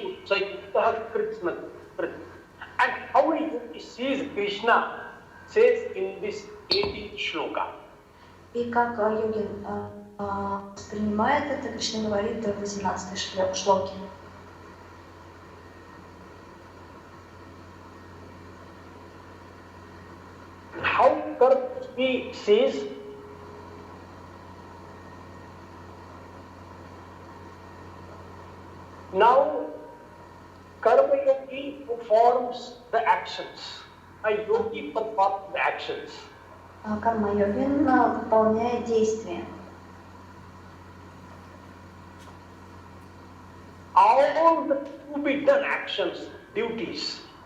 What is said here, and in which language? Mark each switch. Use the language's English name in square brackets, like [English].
[English] And how he sees Krishna says in this 18th shloka. [Russian] И как йогин воспринимает это, Кришна говорит в 18-й шлоке. [English] How Karma says now Karma yogi performs the actions. A yogi performs the actions. [Russian] Карма-йогин выполняет действия. [English] All the to be done actions, duties,